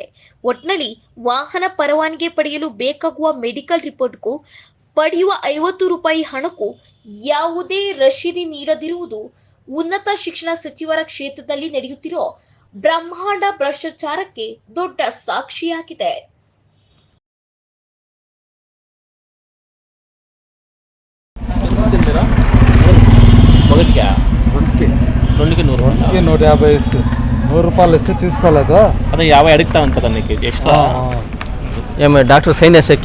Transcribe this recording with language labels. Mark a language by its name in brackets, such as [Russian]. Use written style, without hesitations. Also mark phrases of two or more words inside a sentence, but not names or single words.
[Kannada] ಒಟ್ನಲ್ಲಿ ವಾಹನ ಪರವಾನಗಿ ಪಡೆಯಲು ಬೇಕಾಗುವ [English] medical report [Kannada] ಪಡೆಯುವ ₹50 ಹಣಕ್ಕೂ ಯಾವುದೇ ರಶೀದಿ ನೀಡದಿರುವುದು ಉನ್ನತ ಶಿಕ್ಷಣ ಸಚಿವರ ಕ್ಷೇತ್ರದಲ್ಲಿ ನಡೆಯುತ್ತಿರೋ ಬ್ರಹ್ಮಾಂಡ ಭ್ರಷ್ಟಾಚಾರಕ್ಕೆ ದೊಡ್ಡ ಸಾಕ್ಷಿಯಾಗಿದೆ. [Telugu] మొదటిగా రెండుకి ₹150 ఇస్తే ₹100 ఇస్తే తీసుకోలేదు. అదే 50 అడుగుతా కదా నీకు ఎక్స్ట్రా ఏమి [English] doctor sign [Telugu] వేసాక